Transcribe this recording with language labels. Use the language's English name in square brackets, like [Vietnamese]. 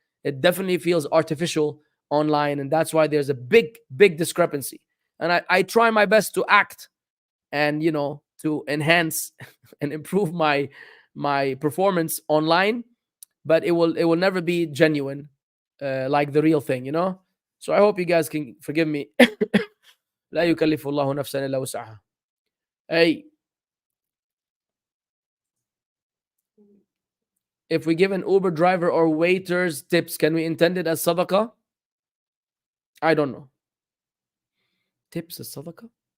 [English] It definitely feels artificial online, and that's why there's a big discrepancy. And I try my best to act and to enhance and improve my performance online, but it will never be genuine like the real thing. So I hope you guys can forgive me. [Arabic] لا يكلف الله نفسا إلا وسعها. [English] Hey, if we give an Uber driver or waiters tips, can we intend it as sadaqah? I don't know. Tips as sadaqah?